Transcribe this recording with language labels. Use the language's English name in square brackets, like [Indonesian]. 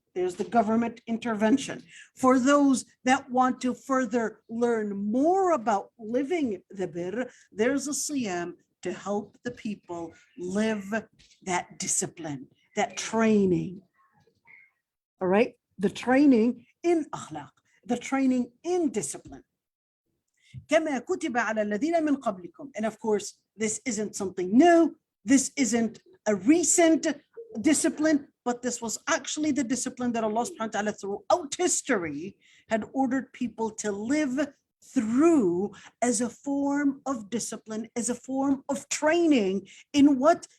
[English] There's the government intervention. For those that want to further learn more about living the birr, there's a siyam to help the people live that discipline, that training. All right? The training in akhlaq, the training in discipline. [Arabic] كما كتب على الذين من قبلكم. [English] And of course, this isn't something new. This isn't a recent discipline, but this was actually the discipline that Allah subhanahu wa ta'ala throughout history had ordered people to live through as a form of discipline, as a form of training in what?